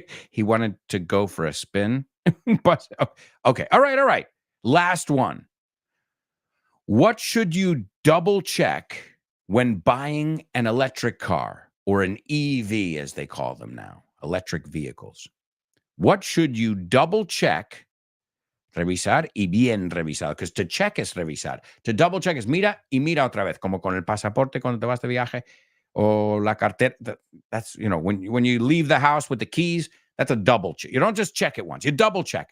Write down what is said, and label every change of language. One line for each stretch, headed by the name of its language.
English: He wanted to go for a spin. Okay. All right. Last one. What should you double check when buying an electric car or an EV, as they call them now, electric vehicles? What should you double check?
Spanish: Revisar y bien revisado.
English: Because to check
Spanish: es revisar.
English: To double check
Spanish: es mira y mira otra vez. Como con el pasaporte cuando te vas de viaje. O la cartera.
English: That's, when you leave the house with the keys, that's a double check. You don't just check it once. You double check.